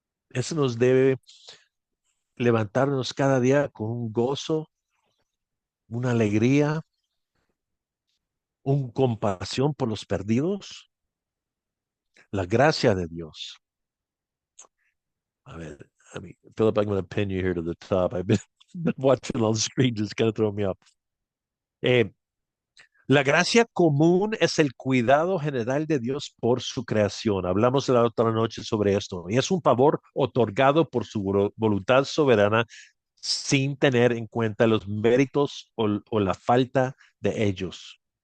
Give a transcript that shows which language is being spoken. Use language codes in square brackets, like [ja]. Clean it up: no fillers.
[es] Eso nos debe levantarnos cada día con un gozo, una alegría, un compasión por los perdidos, la gracia de Dios. A ver, [en] Philip, I'm going to pin you here to the top. I've been, been watching on the screen, just kind of throw me up. [es] Eh, la gracia común es el cuidado general de Dios por su creación. Hablamos la otra noche sobre esto. Y es un favor otorgado por su voluntad soberana sin tener en cuenta los méritos o la falta de ellos.